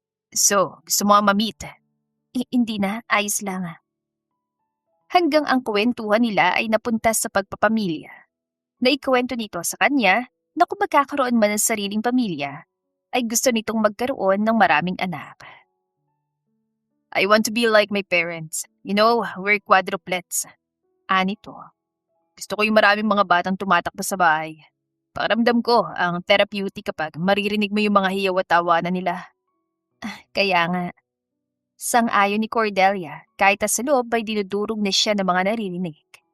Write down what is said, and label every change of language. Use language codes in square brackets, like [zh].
[tl] So, gusto mo nga ma-meet? Hindi na, ayos lang. Hanggang ang kwentuhan nila ay napunta sa pagpapamilya. Naikwento nito sa kanya na kung magkakaroon man ng sariling pamilya, ay gusto nitong magkaroon ng maraming anak. [en] I want to be like my parents. You know, we're quadruplets. [tl] Anito. Gusto ko yung maraming mga batang tumatakbo sa bahay. Pakiramdam ko, ang therapeutic kapag maririnig mo yung mga hiyaw at tawanan nila. Kaya nga. Sang-ayon ni Cordelia kahit sa loob ay dinudurog na siya ng mga naririnig.